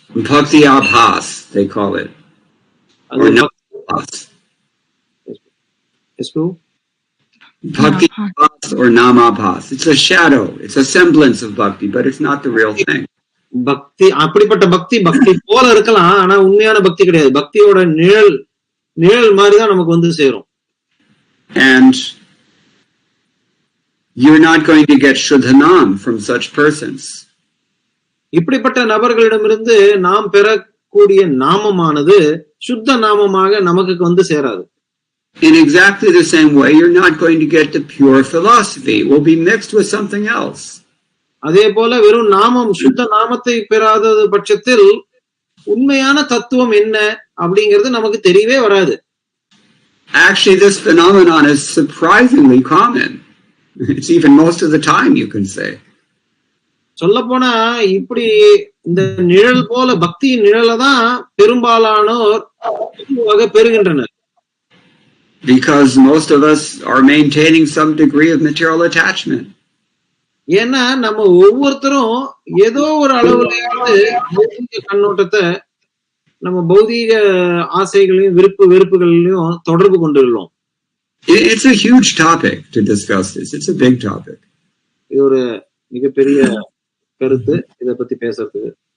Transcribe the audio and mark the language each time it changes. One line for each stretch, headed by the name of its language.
English: Bhakti abhas, they call it. Or namabhas. Yes, Prabhu? Bhakti abhas or namabhas. It's a shadow. It's a semblance of bhakti, but it's not the real thing.
Tamil: பக்தி அப்படிப்பட்ட பக்தி போல இருக்கலாம், ஆனா உண்மையான பக்தி கிடையாது. பக்தியோட நிழல் மாதிரிதான் நமக்கு வந்து சேரும்.
English: And you're not going to get Shuddhanam from such persons.
Tamil: இப்படிப்பட்ட நபர்களிடமிருந்து நாம் பெறக்கூடிய நாமமானது சுத்த நாமமாக நமக்கு வந்து சேராது.
English: In exactly the same way, you're not going to get the pure philosophy. It will be mixed with something else.
Tamil: அதே போல வெறும் நாமம், சுத்த நாமத்தை பெறாதது பட்சத்தில் உண்மையான தத்துவம் என்ன அப்படிங்கிறது நமக்கு தெரியவே வராது.
English: Actually, this phenomenon is surprisingly common. It's even most of the time, you can say.
Tamil: சொல்ல போனா இப்படி இந்த நிழல் போல பக்தியின் நிழலை தான் பெரும்பாலானோர் பெறுகின்றனர்.
English: Because most of us are maintaining some degree of material attachment.
Tamil: ஏன்னா நம்ம ஒவ்வொருத்தரும் ஏதோ ஒரு அளவுலையாவது பௌதீக கண்ணோட்டத்தை, நம்ம பௌதீக ஆசைகளையும் வெறுப்புகளையும் தொடர்பு கொண்டுள்ளோம்.
English: It's a huge topic to discuss this. It's a big topic.
Tamil: இது ஒரு மிகப்பெரிய கருத்து, இத பத்தி பேசுறதுக்கு.